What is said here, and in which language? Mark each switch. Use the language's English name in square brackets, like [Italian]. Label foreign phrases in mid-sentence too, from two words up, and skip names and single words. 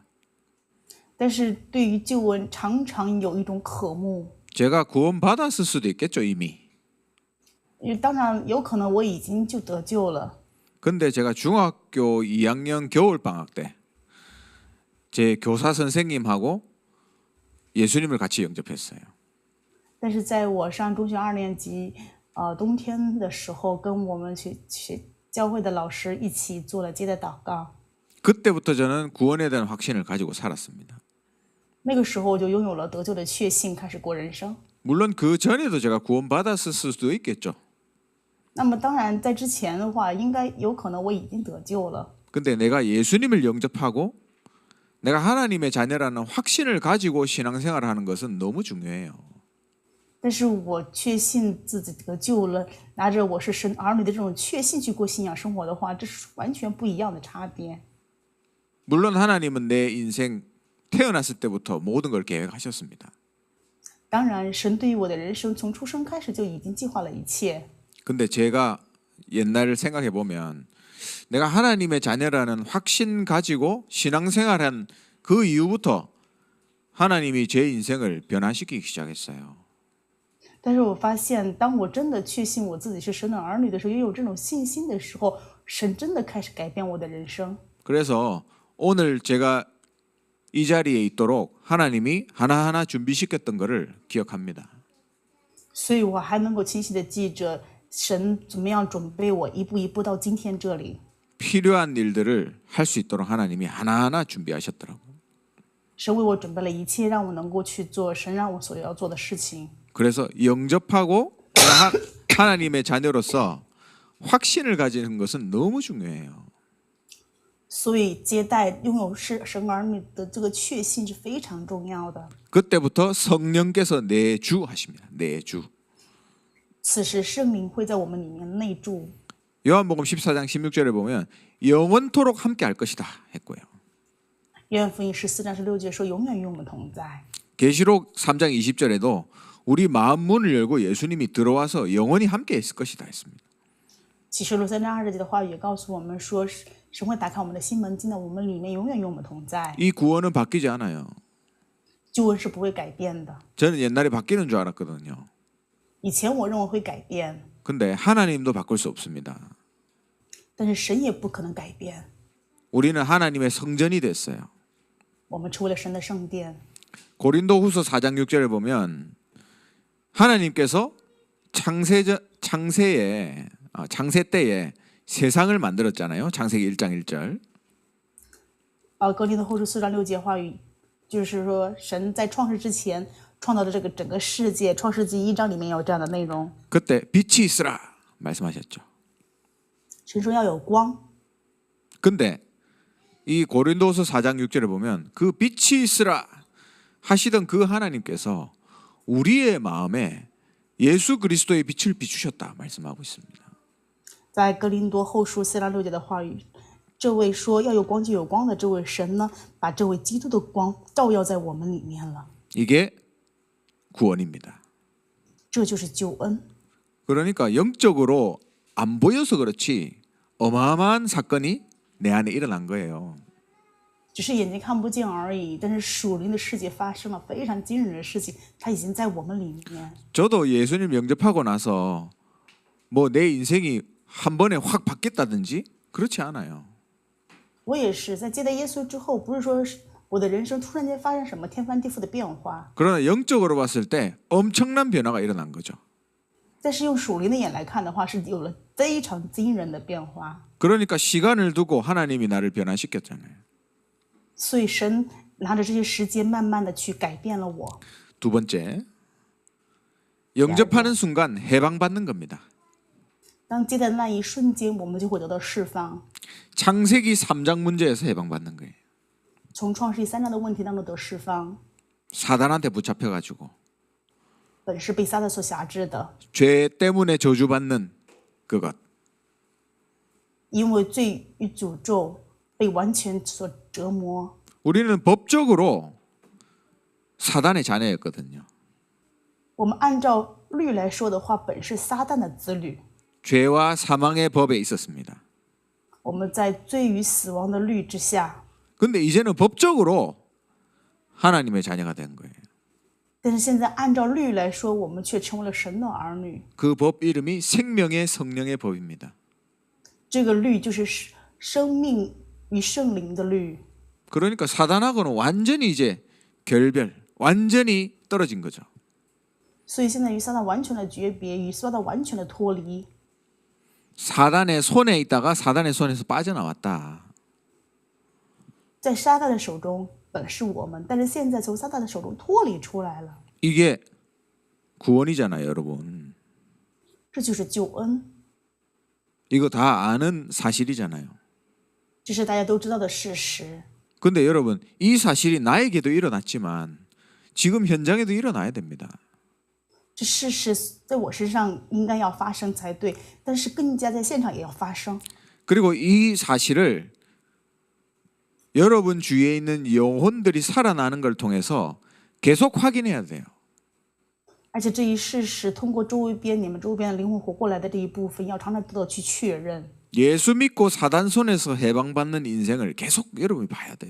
[Chinese] 但是对于救恩常常有一种渴慕， [Korean] 제가 구원받았을 수도 있겠죠 이미. [Chinese] 因为当然有可能我已经就得救了。 [Korean] 근데 제가 중학교 2학년 겨울방학 때 제 교사 선생님하고 예수님을 같이 영접했어요. [Chinese] 但是在我上中学2年级，冬天的时候，跟我们去教会的老师一起做了接待祷告。 [Korean] 그때부터 저는 구원에 대한 확신을 가지고 살았습니다. [Chinese] 那个时候我就拥有了得救的确信，开始过人生。 [Korean] 물론 그 전에도 제가 구원받았을 수도 있겠죠. [Chinese] 那么当然，在之前的话，应该有可能我已经得救了。 [Korean] 근데 내가 예수님을 영접하고 내가 하나님의 자녀라는 확신을 가지고 신앙생활을 하는 것은 너무 중요해요. [Chinese] 但是我确信自己得救了，拿着我是神儿女的这种确信去过信仰生活的话，这是完全不一样的差别。 [Korean] 물론 하나님은 내 인생 태어났을 때부터 모든 걸 계획하셨습니다. [Chinese] 当然，神对于我的人生从出生开始就已经计划了一切。 [Korean] 근데 제가 옛날을 생각해 보면 내가 하나님의 자녀라는 확신 가지고 신앙생활한 그 이후부터 하나님이 제 인생을 변화시키기 시작했어요. [Chinese] 但是我发现，当我真的确信我自己是神的儿女的时候，拥有这种信心的时候，神真的开始改变我的人生。 [Korean] 그래서 오늘 제가 이 자리에 있도록 하나님이 하나하나 준비시켰던 것을 기억합니다. [Chinese] 所以我还能够清晰的记着神怎么样准备我，一步一步到今天这里。 [Korean] 필요한 일들을 할 수 있도록 하나님이 하나하나 준비하셨더라고요. [Chinese] 神为我准备了一切，让我能够去做神让我所要做的事情。 [Korean] 그래서 영접하고 하나님의 자녀로서 확신을 가지는 것은 너무 중요해요. [Chinese] 所以接待拥有是神儿女的这个确信是非常重要的。 [Korean] 그때부터 성령께서 내주하십니다. 내주. [Chinese] 此时圣灵会在我们里面内住。 [Korean] 요한복음 14장 16절에 보면 영원토록 함께 할 것이다 했고요. [Chinese] 约翰福音14章16节说永远与我们同在。 [Korean] 계시록 3장 20절에도 우리 마음 문을 열고 예수님이 들어와서 영원히 함께 있을 것이다 했습니다. [Chinese] 启示录3章20节的话语也告诉我们说，神会打开我们的心门，进到我们里面，永远与我们同在。 [Korean] 이 구원은 바뀌지 않아요. [Chinese] 救恩是不会改变的。 [Korean] 저는 옛날에 바뀌는 줄 알았거든요. [Chinese] 以前我认为会改变， [Korean] 근데 하나님도 바꿀 수 없습니다. [Chinese] 但是神也不可能改变。 [Korean] 우리는 하나님의 성전이 됐어요. [Chinese] 我们成为了神的圣殿。 [Korean] 고린도후서 4장 6절에 보면 하나님께서 창세 때에 세상을 만들었잖아요. 창세기 1장 1절. [Chinese] 哥林多后书4章6节话语就是说神在创世之前创造的这个整个世界，创世纪1章里面有这样的内容。 [Korean] 그때 빛이 있으라 말씀하셨죠. [Chinese] 神说要有光， [Korean] 근데 이 고린도서 4장 6절에 보면 그 빛이 있으라 하시던 그 하나님께서 우리의 마음에 예수 그리스도의 빛을 비추셨다 말씀하고 있습니다. [Chinese] 在哥林多后书4章6节的话语，这位说要有光就有光的这位神呢，把这位基督的光照耀在我们里面了， [Korean] 이게 구원입니다. [Chinese] 这就是救恩。 [Korean] 그러니까 영적으로 안 보여서 그렇지 어마어마한 사건이 내 안에 일어난 거예요. [Chinese] 只是眼睛看不见而已，但是属灵的世界发生了非常惊人的事情，它已经在我们里面。 [Korean] 저도 예수님 영접하고 나서 뭐 내 인생이 한 번에 확 바뀌었다든지 그렇지 않아요. [Chinese] 我也是在接待耶稣之后，不是说我的人生突然间发生什么天翻地覆的变化， [Korean] 그러나 영적으로 봤을 때 엄청난 변화가 일어난 거죠. [Chinese] 但是用属灵的眼来看的话，是有了非常惊人的变化。 [Korean] 그러니까 시간을 두고 하나님이 나를 변화시켰잖아요. [Chinese] 所以神拿着这些时间，慢慢的去改变了我。 [Korean] 두 번째, 영접하는 순간 해방받는 겁니다. [Chinese] 当接待的那一瞬间，我们就会得到释放， [Korean] 창세기 3장 문제에서 해방받는 거예요. [Chinese] 从创世纪3章的问题当中得释放。 [Korean] 사단한테 붙잡혀가지고 [Chinese] 本是被撒旦所辖制的， [Korean] 죄 때문에 저주받는 그것. [Chinese] 因为罪与诅咒被完全所折磨。 [Korean] 우리는 법적으로 사단의 자녀였거든요. [Chinese] 我们按照律来说的话，本是撒旦的子女， [Korean] 죄와 사망의 법에 있었습니다. [Chinese] 我们在罪与死亡的律之下。 [Korean] 근데 이제는 법적으로 하나님의 자녀가 된 거예요. [Chinese] 但是现在按照律来说，我们却成为了神的儿女。 [Korean] 그 법 이름이 생명의 성령의 법입니다. [Chinese] 这个律就是生命与圣灵的律。 [Korean] 그러니까 사단하고는 완전히 이제 결별, 완전히 떨어진 거죠. [Chinese] 所以现在与撒旦完全的诀别，与撒旦完全的脱离。 [Korean] 사단의 손에 있다가 사단의 손에서 빠져나왔다. [Chinese] 在撒旦的手中本是我们，但是现在从撒旦的手中脱离出来了， [Korean] 이게 구원이잖아요, 여러분. [Chinese] 这就是救恩， [Korean] 이거 다 아는 사실이잖아요. [Chinese] 这是大家都知道的事实。 [Korean] 근데 여러분, 이 사실이 나에게도 일어났지만 지금 현장에도 일어나야 됩니다. [Chinese] 这事实在我身上应该要发生才对，但是更加在现场也要发生。 [Korean] 그리고 이 사실을 여러분 주위에 있는 영혼들이 살아나는 걸 통해서 계속 확인해야 돼요. [Chinese] 而且这一事实通过你们周边的灵魂活过来的这一部分，要常常得到去确认。 [Korean] 예수 믿고 사단 손에서 해방받는 인생을 계속 여러분이 봐야 돼요.